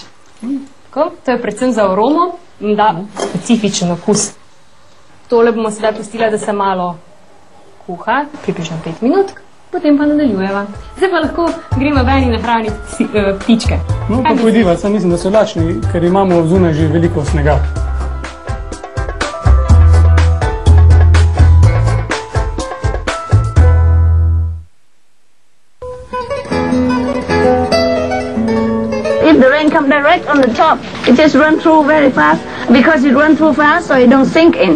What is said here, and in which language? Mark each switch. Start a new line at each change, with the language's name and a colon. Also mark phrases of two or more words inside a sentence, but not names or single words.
Slovenian: Tako, to je predvsem za aromo in da specifičen okus. Tole bomo sedaj pustila, da se malo kuha, približno 5 minut, potem pa nadaljujeva. Zdaj pa lahko gremo ven in nahraniti ptičke. No, pa pojdiva, saj mislim, da so lačni, ker imamo zunaj že veliko snega.
English: If the rain comes direct on the top, it just runs through very fast because it runs too fast, so it don't sink in.